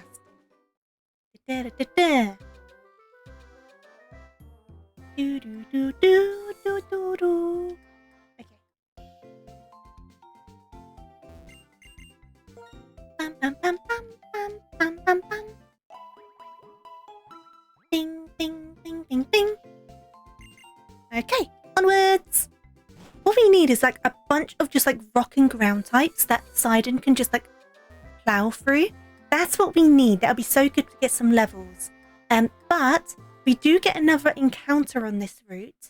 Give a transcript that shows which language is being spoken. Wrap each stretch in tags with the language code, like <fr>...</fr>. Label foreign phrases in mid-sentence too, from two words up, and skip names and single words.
<en>Da-da-da-da. Do-do-do-do-do-do-do. Okay. Bam, bam, bam, bam, bam, bam, bam, bam. Ding, ding, ding, ding, ding. Okay, onwards. What we need is like a bunch of just like rock and ground types that Sidon can just like plow through. That's what we need. That'll be so good to get some levels. But we do get another encounter on this route.</en>